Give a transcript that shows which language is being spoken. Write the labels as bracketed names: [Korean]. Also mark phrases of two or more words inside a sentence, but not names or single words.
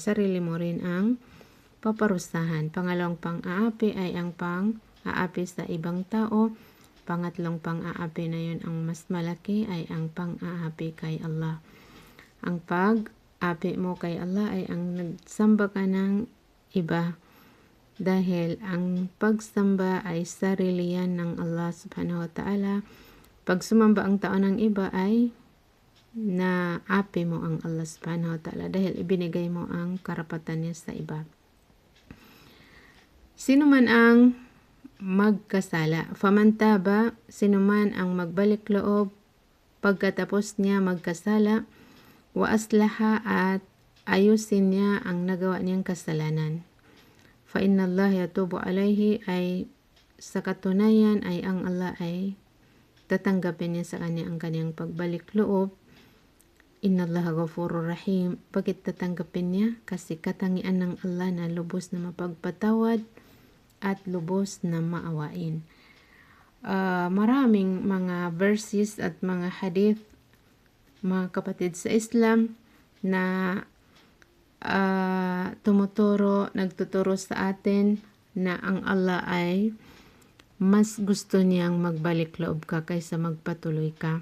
[Filipino] Sarili mo rin ang paparusahan. Pangalawang pang-aapi ay ang pang-aapi sa ibang tao. Pangatlong pang-aapi na yun ang mas malaki ay ang pang-aapi kay Allah. Ang pag-api mo kay Allah ay ang nagsamba ka ng iba. Dahil ang pagsamba ay sarili yan ng Allah [Arabic] سبحانه وتعالى. [Filipino] Pag sumamba ang tao ng iba ay na-api mo ang Allah [Arabic] سبحانه وتعالى [Filipino] dahil ibinigay mo ang karapatan niya sa iba. Sino man ang magkasala, famantaba, sino man ang magbalik loob pagkatapos niya magkasala, [Arabic] وأصلح [Filipino] at ayusin niya ang nagawa niyang kasalanan. [Arabic] فإن الله يتوب عليه [Filipino] ay sa katunayan ay ang Allah ay tatanggapin niya sa kanya ang kanyang pagbalik loob. [Arabic] إن الله غفور رحيم. [Filipino] Bakit tatanggapin niya? Kasi katangian ng Allah na lubos na mapagpatawad at lubos na maawain. Maraming mga verses at mga hadith, mga kapatid sa Islam, na nagtuturo sa atin na ang Allah ay mas gusto niyang magbalik loob ka kaysa magpatuloy ka.